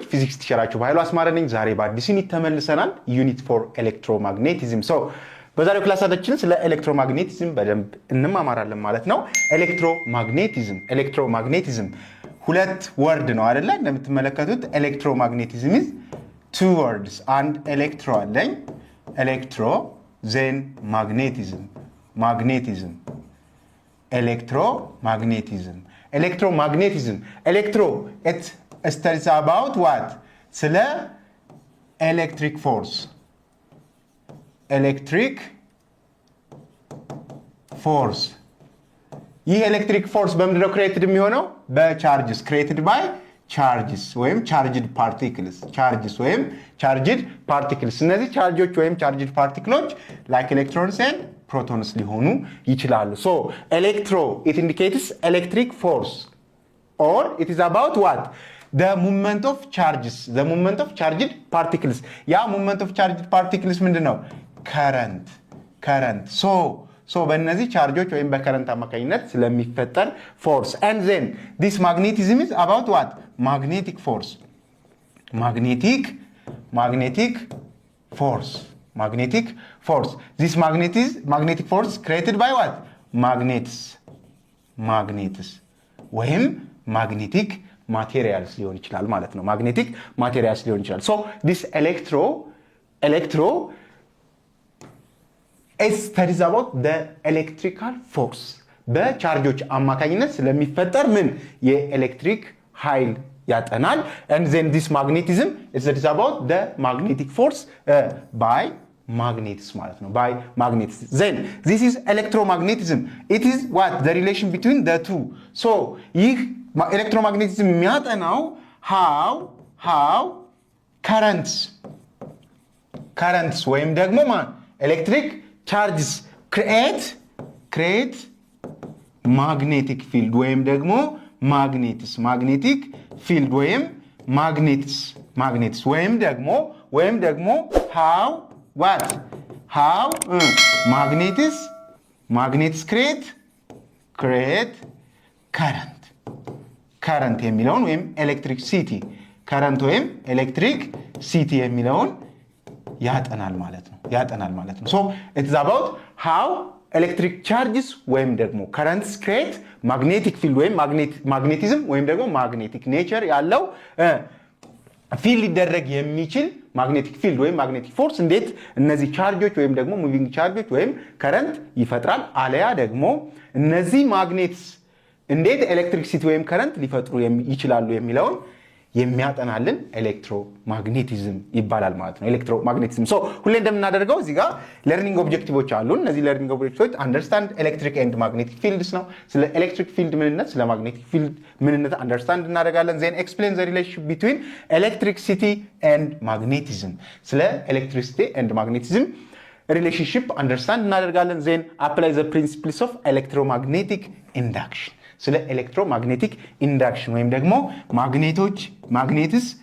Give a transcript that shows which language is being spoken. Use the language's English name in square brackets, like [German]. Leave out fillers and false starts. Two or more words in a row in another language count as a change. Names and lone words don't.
[Amharic] ፊዚክስ ቲቸራችሁ በኃይሉ አስማረ ነኝ። ዛሬ በአዲስ ዩኒት ተመልሰናል። [English] unit for electromagnetism። [Amharic] በዛሬው ክላሳችን ስለ ኤሌክትሮማግኔቲዝም በደንብ እንማማራለን ማለት ነው። ኤሌክትሮማግኔቲዝም ሁለት ወርድ ነው አይደለ? [English] እንደምትመለከቱት ኤሌክትሮማግኔቲዝም is two words and ኤሌክትሮ አለኝ ኤሌክትሮ then magnetism electromagnetism electro it studies about what ስለ electric force [Amharic] ይህ ኤሌክትሪክ ፎርስ በምንድን ነው ክሬትድ የሚሆነው? በቻርጅስ [English] created by charges [Amharic] ወይም [English] charged particles [Amharic] እነዚህ ቻርጆች ወይም [English] charged particles like electrons and protons [Amharic] ሊሆኑ ይችላሉ። [English] ሶ ኤሌክትሮ it indicates electric force or it is about what the movement of charged particles [Amharic] ያ [English] movement of charged particles [Amharic] ምንድነው? [English] current so [Amharic] በእነዚህ ቻርጆች ወይም በከረንት አማካኝነት ስለሚፈጠር ፎርስ [English] and then this magnetism is about what magnetic force this magnetic force created by what magnets ወይም magnetic materials [Amharic] ሊሆን ይችላል ማለት ነው። [English] magnetic materials [Amharic] ሊሆን ይችላል። [English] so this electro it studies about the electrical force [Amharic] በቻርጆች አማካኝነት ስለሚፈጠር ምን የኤሌክትሪክ ኃይል ያጠናል። [English] and then this magnetism it studies about the magnetic force by magnets [Amharic] ማለት ነው [English] by magnets. then this is electromagnetism. it is what the relation between the two. so ይህ electromagnetism የሚያጠናው how currents [Amharic] ወይም ደግሞ [English] electric charges create magnetic field [Amharic] ወይም ደግሞ [English] magnetic field ወይም magnets [Amharic] ወይም ደግሞ [English] how magnets create current የሚለውን ወይም current ወይም electricity [Amharic] የሚለውን ያጠናል ማለት ነው። [English] so it is about how electric charges [Amharic] ወይም ደግሞ [English] currents create magnetic field [Amharic] ወይም magnetism ወይም ደግሞ [English] magnetic nature [Amharic] ያለው ፊል ሊደረግ የሚችል [English] magnetic field [Amharic] ወይም [English] magnetic force [Amharic] እንዴት እነዚህ ቻርጆች ወይም ደግሞ [English] moving charges [Amharic] ወይም current ይፈጥራል አለያ ደግሞ እነዚህ magnets እንዴት ኤሌክትሪክሲቲ ወይም current ሊፈጥሩ ይችላሉ የሚለውን የሚያጠናልን ኤሌክትሮማግኔቲዝም ይባላል ማለት ነው። ኤሌክትሮማግኔቲዝም ሶ ሁሌ እንደምናደርገው እዚህ ጋር [English] learning objectives [Amharic] አሉ። እነዚህ [English] learning objectives understand electric and magnetic fields [Amharic] ነው። ስለ [English] electric field [Amharic] ምንነት ስለ [English] magnetic field [Amharic] ምንነት አንደርስታንድ እናደርጋለን። [English] then explain the relationship between electricity and magnetism [Amharic] ስለ [English] electricity and magnetism relationship [Amharic] አንደርስታንድ እናደርጋለን። [English] then apply the principles of electromagnetic induction [Amharic] ስለ [English] electromagnetic induction [Amharic] ወይም ደግሞ ማግኔትስ